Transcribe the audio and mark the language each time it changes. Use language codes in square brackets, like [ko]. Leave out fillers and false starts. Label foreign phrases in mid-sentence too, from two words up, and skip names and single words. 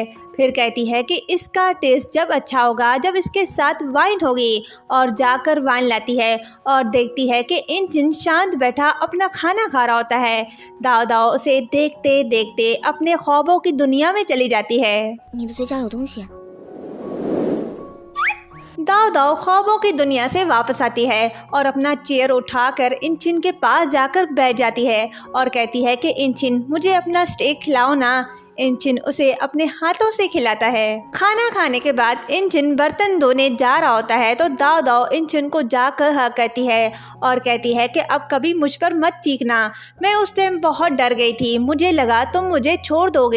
[hi] फिर कहती है कि इसका टेस्ट जब अच्छा होगा जब इसके साथ वाइन होगी, और जाकर वाइन लाती है और देखती है कि इंचिन शांत बैठा अपना खाना खा रहा होता है। दाओ दाओ उसे देखते देखते अपने ख्वाबों की दुनिया में चली जाती है। [zh] 你的嘴角有东西。 [hi] दाओ दाओ ख्वाबों की दुनिया से वापस आती है और अपना चेयर उठाकर इंचिन के पास जाकर बैठ जाती है और कहती है कि इंचिन मुझे अपना स्टेक खिलाओ ना। इंचिन उसे अपने हाथों से खिलाता है। खाना खाने के बाद इंचिन बर्तन धोने जा रहा होता है तो दाओ दाओ इंचिन को जाकर हक करती है और कहती है कि अब कभी मुझ पर मत चीखना, मैं उस टाइम बहुत डर गई थी, मुझे लगा तुम मुझे छोड़ दोगे।